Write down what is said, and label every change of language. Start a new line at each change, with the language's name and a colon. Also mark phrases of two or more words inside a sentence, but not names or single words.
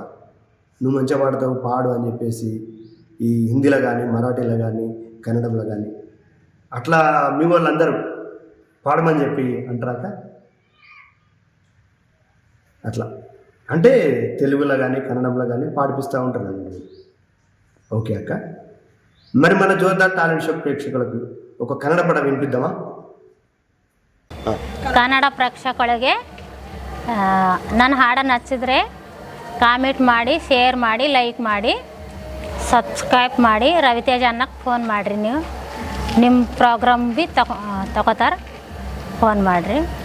Telugu: నువ్వు మంచిగా పాడతావు, పాడు అని చెప్పేసి ఈ హిందీలో కానీ, మరాఠీలో కానీ, కన్నడంలో కానీ అట్లా మీ వాళ్ళందరూ పాడమని చెప్పి అంటారాక? అట్లా అంటే తెలుగులో కానీ కన్నడంలో కానీ పాడిపిస్తూ ఉంటారు అన్నమాట. ఓకే అక్క, మరి మన జోర్దార్ టాలెంట్ షో ప్రేక్షకులకు ఒక కన్నడ పాట వినిపిద్దామా?
Kannada: ಕನ್ನಡ ಪ್ರೇಕ್ಷಕರಿಗೆ ನನ್ನ ಹಾಡು ನಚ್ಚಿದ್ರೆ ಕಾಮೆಂಟ್ ಮಾಡಿ, ಶೇರ್ ಮಾಡಿ, ಲೈಕ್ ಮಾಡಿ, ಸಬ್ಸ್ಕ್ರೈಬ್ ಮಾಡಿ. ರವಿತೇಜ ಅನ್ನಕ್ಕೆ ಫೋನ್ ಮಾಡಿರಿ. ನೀವು ನಿಮ್ಮ ಪ್ರೋಗ್ರಾಮ್ ಭೀ ತಗೋತಾರೆ, ಫೋನ್ ಮಾಡಿರಿ.